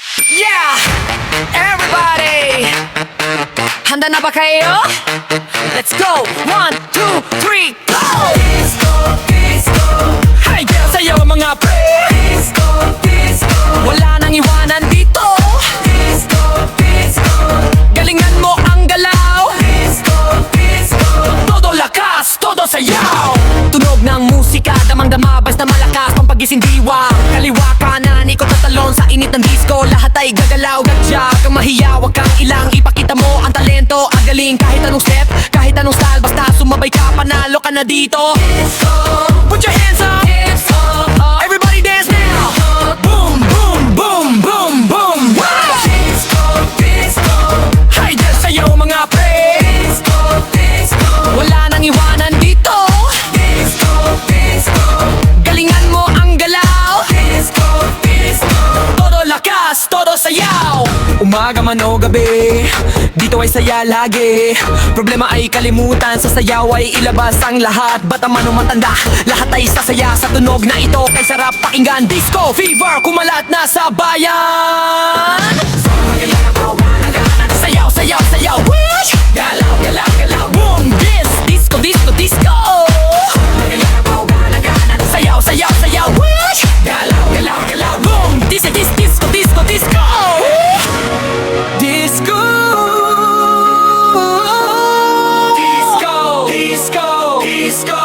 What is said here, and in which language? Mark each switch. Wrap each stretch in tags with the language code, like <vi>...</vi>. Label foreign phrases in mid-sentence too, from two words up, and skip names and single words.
<en>Yeah! Everybody!</en> <tl>Handa na ba kayo?</tl> <en>Let's go! 1, 2, 3, go! Disco, disco. Hey girl,</en> <tl>sa'yo mga pre! Disco, disco. Wala nang iwanan dito. Disco, disco. Galingan mo ang galaw. Disco, disco. Todo lakas, todo sayaw. Tunog ng musika, damang-dama, basta malakas pampagising diwa. Kaliwa kanan, ikot at talon sa init ng disco. Lahat ay gagalaw, gadya kang mahiya, wag kang ilang. Ipakita mo ang talento, ang galing. Kahit anong step, kahit anong style, basta sumabay ka, panalo ka na dito.</tl> <en>Disco, put your hands up. Disco, everybody dance now. Boom, boom, boom, boom, boom. Wow! Disco, disco.</en> <tl>Hay dyan sa'yo mga pre. Disco, disco. Wala nang iwanan dito. Disco, disco. Galingan mo ang galaw. Disco, disco. Todo lakas, todo sayaw. Umaga man o gabi, dito ay saya lagi. Problema ay kalimutan, sa sayaw ay ilabas ang lahat. Bata man o matanda, lahat ay sasaya sa tunog na ito. Kay sarap pakinggan,</tl> <en>disco fever,</en> <tl>kumalat na sa bayan. Sayaw, sayaw, sayaw, wish! Galaw, galaw, galaw,</tl> <en>boom! Disco, disco, disco!</en> <tl>Sayaw, sayaw, sayaw, wish! Galaw, galaw, galaw,</tl> <en>boom! Disco, disco, disco, disco! Disco! Disco! Disco! Disco!</en>